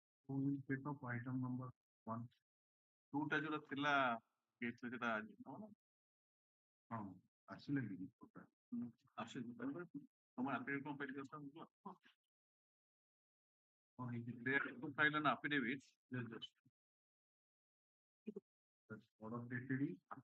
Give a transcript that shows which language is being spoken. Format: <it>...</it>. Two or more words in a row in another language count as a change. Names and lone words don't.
<en>So we'll pick up item number 1.</en> <or>Two ଯୋଉଟା ଥିଲା case ରେ ସେଟା ହଁ ଆସିଲେ କି report? ଆସିଛି ତମ affidavit କଣ ଫାଇଲ କରିଛ?</or> <en>They have to file an affidavit. Just that's order dated is</en>